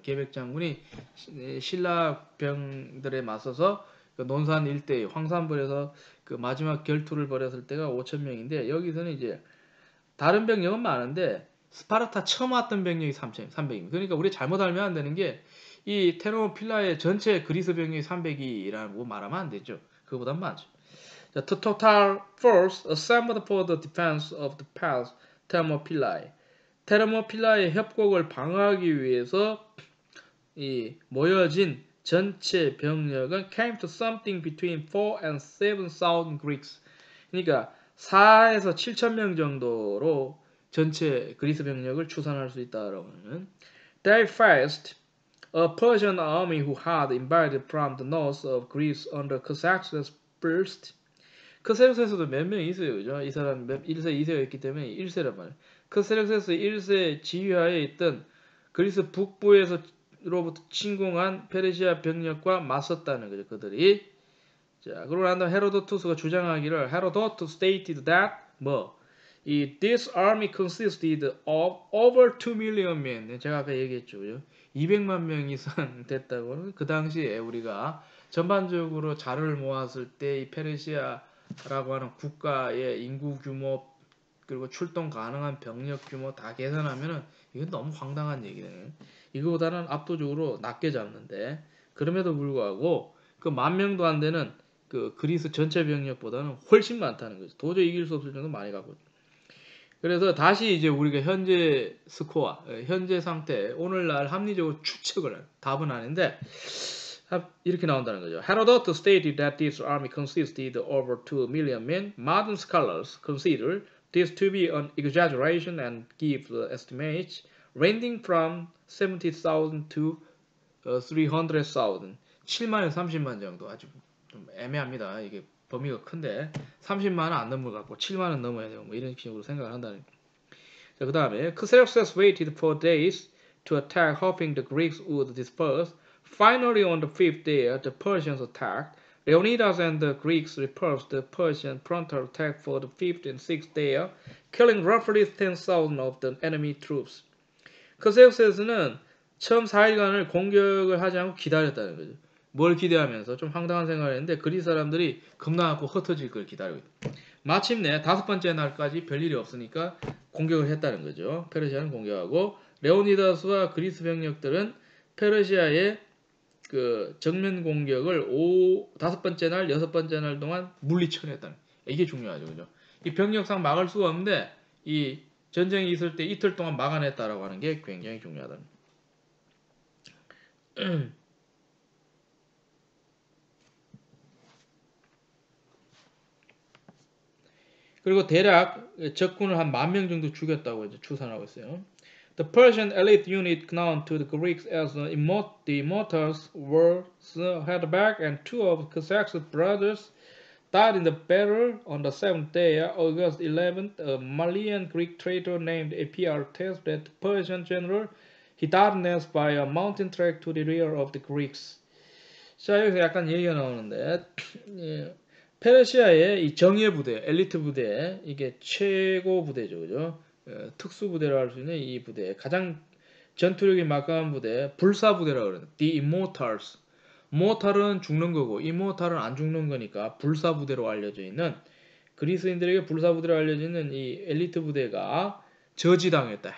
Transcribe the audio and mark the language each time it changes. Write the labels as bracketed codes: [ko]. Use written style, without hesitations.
[ko] 계백 장군이 신라 병들에 맞서서 그 논산 일대에 황산벌에서 그 마지막 결투를 벌였을 때가 5,000명인데 여기서는 이제 다른 병력은 많은데 스파르타 처음 왔던 병력이 300입니다. 그러니까 우리 잘못 알면 안 되는 게 이 테르모필라의 전체 그리스 병력이 300이라고 말하면 안 되죠. 그거보단 많죠. [en] The total force assembled for the defense of the pass [ko] 테르모필라에 테르모필라의 협곡을 방어하기 위해서 이 모여진 전체 병력은 [en] came to something between 4 and 7,000 Greeks. [ko] 그러니까 4에서 7,000명 정도로 전체 그리스 병력을 추산할 수 있다라고 하는. [en] They faced a Persian army who had invaded from the north of Greece under Xerxes first. [ko] 크세르세스도 몇 명 있어요, 그죠? 이 사람 1세, 2세였기 때문에 1세란 말이에요. 크세르세스 1세 지휘하에 있던 그리스 북부에서로부터 침공한 페르시아 병력과 맞섰다는 거죠, 그들이. 자, 그러고 난 다음 헤로도투스가 주장하기를 헤로도투스 [en] stated that this army consisted of over 2 million men. [ko] 제가 아까 얘기했죠, 그죠? 200만 명 이상 됐다고. 그 당시에 우리가 전반적으로 자료를 모았을 때 이 페르시아라고 하는 국가의 인구 규모 그리고 출동 가능한 병력 규모 다 계산하면은 이건 너무 황당한 얘기네. 이거보다는 압도적으로 낮게 잡는데 그럼에도 불구하고 그 10,000명도 안 되는 그 그리스 전체 병력보다는 훨씬 많다는 거죠. 도저히 이길 수 없을 정도 많이 가거든요. 그래서 다시 이제 우리가 현재 스코어, 현재 상태, 오늘날 합리적으로 추측을 한 답은 아닌데 이렇게 나온다는 거죠. [en] Herodotus stated that this army consisted of over 2 million men. Modern scholars consider this to be an exaggeration and give the estimates ranging from 70,000 to 300,000. [ko] 7만에서 30만 정도 아주 좀 애매합니다. 이게 범위가 큰데 30만은 안 넘어갔고 7만은 넘어야 되고 뭐 이런 식으로 생각을 한다는. 자, 그 다음에 [en] Xerxes waited 4 days to attack, hoping the Greeks would disperse. Finally, on the 5th day, the Persians attacked. Leonidas and the Greeks repulsed the Persian frontal attack for the 5th and 6th day, killing roughly 10,000 of the enemy troops. [ko] Xerxes는 처음 4일간을 공격을 하지 않고 기다렸다는 거죠. 뭘 기대하면서 좀 황당한 생각을 했는데 그리스 사람들이 겁나갖고 흩어질 걸 기다리고 있다. 마침내 5번째 날까지 별일이 없으니까 공격을 했다는 거죠. 페르시아는 공격하고 레오니다스와 그리스 병력들은 페르시아의 그 정면 공격을 5번째 날, 6번째 날 동안 물리쳐냈다는 이게 중요하죠. 그죠? 이 병력상 막을 수가 없는데 이 전쟁이 있을 때 이틀 동안 막아냈다라고 하는 게 굉장히 중요하다. 그리고 대략 적군을 한 10,000명 정도 죽였다고 이제 추산하고 있어요. [en] The Persian elite unit known to the Greeks as the Immortals were held back, and two of Cossack's brothers died in the battle. On the seventh day, August 11th, a Malian Greek traitor named Ephialtes led the Persian general Hydarnes by a mountain trek to the rear of the Greeks. [ko] 자, 여기서 약간 얘기가 나오는데, 예, 페르시아의 이 정예 부대, 엘리트 부대, 이게 최고 부대죠, 그죠? 특수 부대라고 할 수 있는 이 부대, 가장 전투력이 막강한 부대, 불사 부대라고 그러는 The Immortals. 모탈은 죽는 거고 이모탈은 안 죽는 거니까 불사 부대로 알려져 있는, 그리스인들에게 불사 부대로 알려져 있는 이 엘리트 부대가 저지당했다.